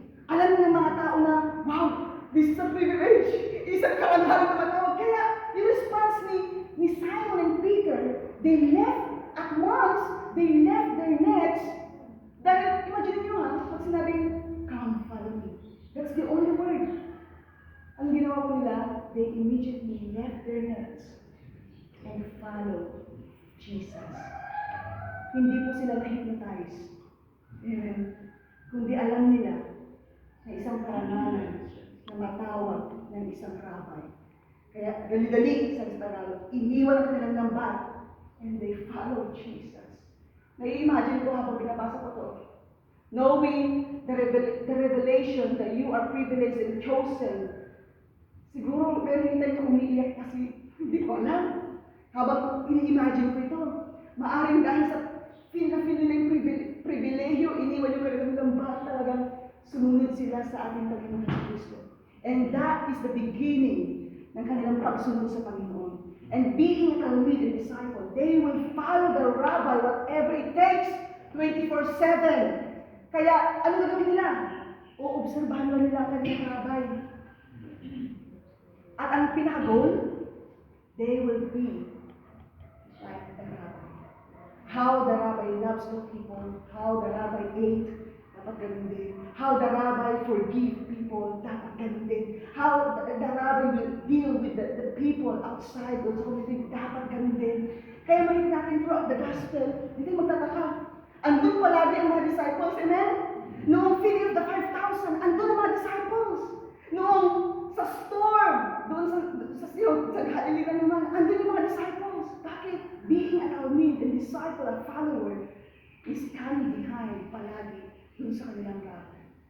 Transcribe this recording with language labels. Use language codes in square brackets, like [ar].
[tl] Alam ng mga tao na, wow, [en] this is a privilege. [tl] Isang karangalan naman ako. Kaya, yung response ni [en] Simon and Peter, they left at once they left their nets. [tl] Dahil, imagine nyo ha, pag sinabing, [en] come, follow me. That's the only word. [tl] Ang ginawa po nila, [en] they immediately left their nets and followed Jesus. [tl] Hindi po sila na-hypnotize. Amen. Kundi alam nila na isang karangalan na matawag ng isang rabbi. Kaya dali-dali sa Tagalog, iniwan ang kanilang lambat [en] and they followed Jesus. [tl] Nai-imagine ko habang binabasa ko to, [en] knowing the revelation that you are privileged and chosen, [tl] siguro meron tayo umiiyak kasi hindi ko alam. Habang ini-imagine ko ito, maaring dahil sa feel nila yung privilehyo, iniwan yung kanilang lambat, talagang sumunod sila sa ating Panginoon Kristo. [en] And that is the beginning [tl] ng kanilang pagsunod sa Panginoon. [en] And being a Talmud and disciple, they will follow the rabbi whatever it takes, 24/7. [tl] Kaya, ano gagawin nila? Obserbahan lang nila ang kanilang rabbi. At ang pinaka-goal, [en] they will be like the rabbi. How the rabbi loves the people, how the rabbi ate, [tl] dapat ganun din. [en] How the rabbi forgive people, [tl] dapat ganun din. [en] How the rabbi will deal with the people outside those community, [tl] dapat ganun din. Kaya makikita natin [en] throughout the gospel, [tl] hindi magtataka. Andun palagi ang mga disciples, amen? Noong feeding of the 5,000, andun ang mga disciples. Noong sa storm, doon sa Galilee naman, andun yung mga disciples. Bakit? [en] Being an Talmud and disciple, a follower, is coming behind [tl] palagi dun sa kanilang rabbi.